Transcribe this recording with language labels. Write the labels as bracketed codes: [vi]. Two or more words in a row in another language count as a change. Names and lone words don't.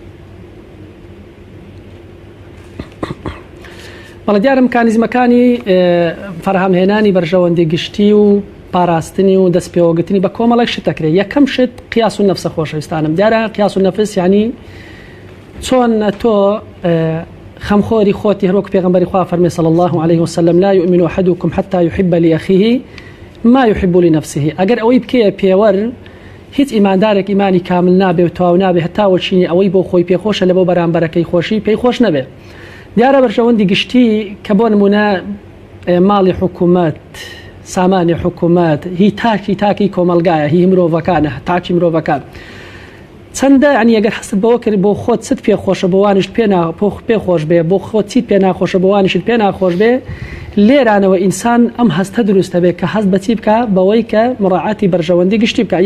[ckb] بەڵێ دیارە مکانیزمەکانی فەرهەمهێنانی بەرژەوەندی گشتی و پاراستنی و دەستپێوەگرتنی بە کۆمەڵێک شت دەکرێت. یەکەم شت قیاس و نەفسە خۆشەویستانم. دیارە قیاس و نەفس یعنی چۆن تۆ خەمخۆری خۆتی هەروەک پێغەمبەری خوا فەرمێ [ar] صلی الله عليه وسلم لا يؤمن أحدكم حتى يحب لأخيه ما يحب لنفسه. [ckb] ئەگەر ئەوەی بکەیە پێوەر هیچ ئیماندارێک ئیمانی کامل نابێ و تەواو نابێ هەتا وەچینی ئەوەی بۆ خۆی پێخۆشە لە بۆ بەرامبەرەکەی خۆشی پێی خۆش نەبێ. دیارە بەرژەوەندی گشتی کە بۆ نمونە ماڵی حکوومەت، سامانی حکوومەت، هی تاکی کۆمەلگایە، هی مرۆڤەکانە، تاکی مرۆڤەکان چەندە عنی ئەگەر حەست بەوە کرد بۆ خۆت چت پێخۆشە بۆوانیش پێخۆش بێ، بۆ خۆت چیت پێ ناخۆشە بۆوانیشت پێ ناخۆش بێ، لێرانەوە ئینسان ئەم هەستە دروستە بێ کە هەست بەچی بکە بەوەی کە مڕاعاتی بەرژەوەندی گشتی بکە.